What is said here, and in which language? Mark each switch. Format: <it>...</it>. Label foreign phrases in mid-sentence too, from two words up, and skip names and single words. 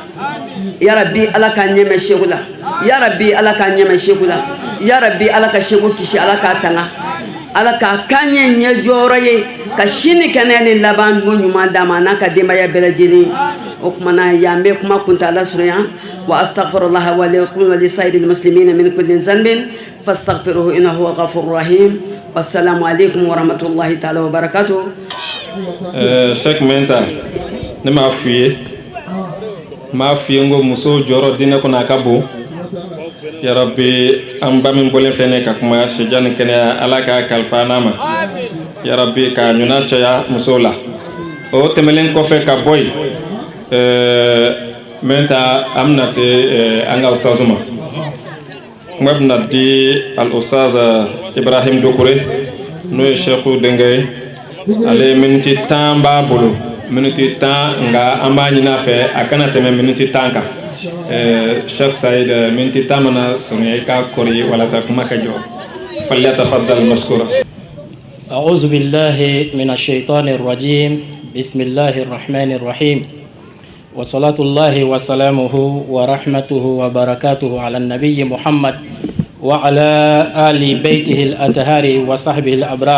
<ar>يا ربي,</ar> <bm>Ala k'an ɲɛmɛ seku la.</bm> <ar>يا ربي,</ar> <bm>Ala k'an ɲɛmɛ seku la.</bm> <ar>يا ربي,</ar> <bm>Ala ka seku kisi, Ala k'a tanga. Ala k'a k'an ɲɛ ɲɛjɔyɔrɔ ye, ka sini kɛnɛya ni laban don ɲuman d'a ma n'a ka denbaya bɛɛ lajɛlen. O kumana yan bɛ kuma kuntala surunya.</bm> <ar>وأستغفر الله ولكم ولسائر المسلمين من كل ذنب فاستغفروه إنه هو الغفور الرحيم. والسلام عليكم ورحمة الله تعالى وبركاته.</ar> <bm>Cheikh Menta, ne m'a f'i ye n ko muso jɔyɔrɔ diinɛ kɔnɔ a ka bon.</bm> <ar>يا ربي,</ar> <bm>an ba min bɔlen filɛ ne ka kuma sijan ni kɛnɛya, Ala k'a kalifa n'a ma.</bm> <ar>يا ربي,</ar> <bm>k'a ɲuman caya musow la. O tɛmɛlen kɔfɛ ka bɔ yen, Menta an bɛna se an ka ustazu ma. Kuma bɛna di al-ustaz Ibrahim Dokure, n'o ye Cheikhu denkɛ ye. Ale miniti 10 b'a bolo, miniti 10, nka an b'a ɲini a fɛ a kana tɛmɛ miniti 10 kan. Cheikh Saïd, miniti 10 mana surunya i ka kɔri walasa kuma ka jɔ.</bm> <ar>فليتفضل مشكورا. أعوذ بالله من الشيطان الرجيم بسم الله الرحمن الرحيم وصلاة الله وسلامه ورحمته وبركاته على النبي محمد وعلى آل بيته الأطهار وصحبه الأبرار.</ar>